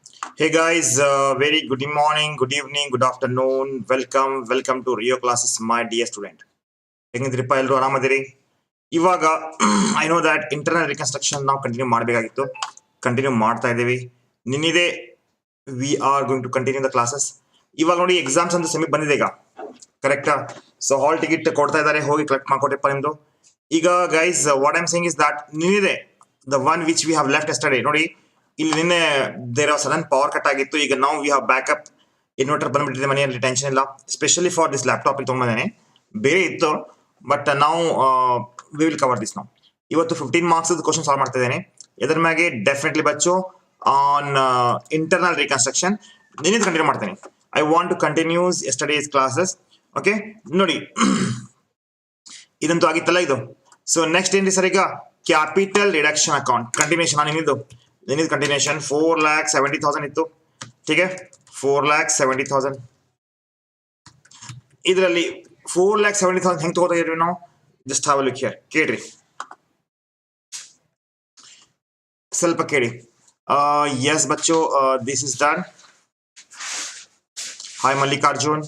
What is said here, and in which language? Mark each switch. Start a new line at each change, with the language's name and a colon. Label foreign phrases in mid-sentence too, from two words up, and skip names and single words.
English: Hey guys, very good morning, good evening, good afternoon. Welcome to Rio classes, my dear student.
Kannada: ಹೆಂಗಿದ್ರಿಪ್ಪ ಎಲ್ಲರೂ ಆರಾಮದಿರಿ? ಇವಾಗ
English: I know that internal reconstruction
Kannada: ನಾವು ಕಂಟಿನ್ಯೂ ಮಾಡಬೇಕಾಗಿತ್ತು, ಕಂಟಿನ್ಯೂ ಮಾಡ್ತಾ ಇದ್ದೀವಿ.
English: ನಿನ್ನಿದೆ we are going to continue the classes.
Kannada: ಇವಾಗ ನೋಡಿ ಎಕ್ಸಾಮ್ಸ್ ಅಂತ ಸೆಮಿ ಬಂದಿದೆ ಈಗ, ಕರೆಕ್ಟಾ? ಸೊ
English: hall ticket
Kannada: ಕೊಡ್ತಾ ಇದ್ದಾರೆ, ಹೋಗಿ ಕಲೆಕ್ಟ್ ಮಾಡ್ಕೊಟ್ಟಿಪ್ಪ ನಿಮ್ದು.
English: ಈಗ guys what I'm saying is that ನಿನ್ನಿದೆ the one which we have left yesterday.
Kannada: ನೋಡಿ ಇಲ್ಲಿ ನಿನ್ನೆ
English: there are sudden power cut
Kannada: ಆಗಿತ್ತು. ಈಗ ನಾವು
English: we have backup inverter
Kannada: ಬಂದ್ಬಿಟ್ಟಿದೆ ಮನೆಯಲ್ಲಿ, ಟೆನ್ಷನ್ ಇಲ್ಲ.
English: specially for this laptop
Kannada: ಇಲ್ಲಿ ತೊಗೊಂಡಿದ್ದೇನೆ, ಬೇರೆ ಇತ್ತು ಬಟ್ ನಾವು
English: we will cover this
Kannada: ನಾವು. ಇವತ್ತು 15
English: marks question solve
Kannada: ಮಾಡ್ತಾ ಇದ್ದೇನೆ. ಎದ್ರ ಮ್ಯಾಗೆ ಡೆಫಿನೆಟ್ಲಿ ಬಚ್ಚು
English: on internal reconstruction
Kannada: ನಿನ್ನೆ ಕಂಟಿನ್ಯೂ ಮಾಡ್ತೇನೆ.
English: I want to continues yesterday's classes. ಓಕೆ,
Kannada: ನೋಡಿ ಇದಂತೂ ಆಗಿತ್ತಲ್ಲ ಇದು.
English: so next ಏನ್ರಿ ಸರ್, ಈಗ capital reduction account continuation.
Kannada: ನಾನು ನಿನ್ನಿದು ಕಂಟಿನ್ಯೂಷನ್ 4,70,000 ಇತ್ತು.
Hindi: ठीक है, 4,70,000.
Kannada: ಇದರಲ್ಲಿ 4,70,000 ಹೆಂಗೆ ತಗೋತಾ ಇದೀವಿ ನಾವು?
English: just have a look here.
Kannada: ಕೇಳ್ರಿ, ಸ್ವಲ್ಪ ಕೇಳಿ.
English: ಎಸ್ ಬಚ್ಚೋ, this is done. ಹಾಯ್ ಮಲ್ಲಿಕಾರ್ಜುನ್.